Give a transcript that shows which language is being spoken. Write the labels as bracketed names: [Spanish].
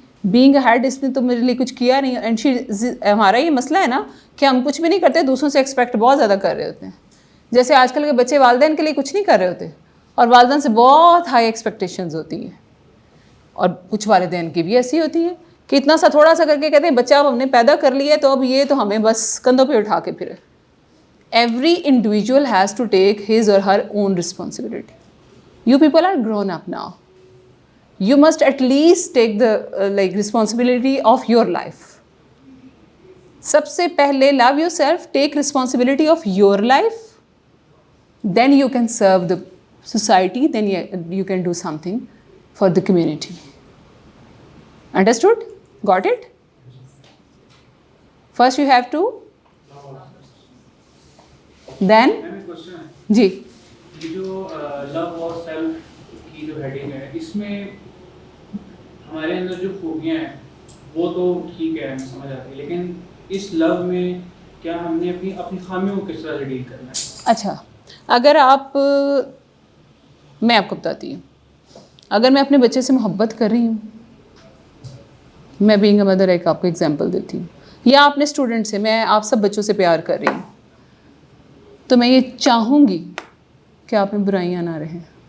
[English] being a head, [Urdu] اس نے تو میرے لیے کچھ کیا نہیں. اینڈ ہمارا یہ مسئلہ ہے نا کہ ہم کچھ بھی نہیں کرتے, دوسروں سے ایکسپیکٹ بہت زیادہ کر رہے ہوتے ہیں. جیسے آج کل کے بچے والدین کے لیے کچھ نہیں کر رہے ہوتے اور والدین سے بہت ہائی ایکسپیکٹیشنز ہوتی ہیں. اور کچھ والدین کی بھی ایسی ہوتی ہیں کہ اتنا سا تھوڑا سا کر کے کہتے ہیں بچہ اب ہم نے پیدا کر لیا ہے تو اب یہ تو ہمیں بس کندھوں پہ اٹھا کے پھرے. [English] Every individual has to take his or her own responsibility. You people are grown up now. You must at least take the responsibility of your life. [Urdu] سب سے پہلے [English] love yourself, take responsibility of your life. Then you can serve the society, then you can do something for the community. Understood? Got it? First you have to then جی [Urdu] یہ جو لو اور self کی جو heading ہے, اس میں ہمارے اندر جو خوبیاں ہیں وہ تو ٹھیک ہے, ہمیں سمجھ آتی ہے, لیکن اس لو میں کیا ہم نے اپنی خامیوں کو کس طرح سے ڈیل کرنا ہے؟ اچھا, اگر آپ, میں آپ کو بتاتی ہوں, اگر میں اپنے بچے سے محبت کر رہی ہوں, میں [English] being a mother [Urdu] ایک آپ کو ایگزامپل دیتی ہوں, یا اپنے اسٹوڈنٹ سے, میں آپ سب بچوں سے پیار کر رہی ہوں, تو میں یہ چاہوں گی کہ آپ میں برائیاں نہ رہیں.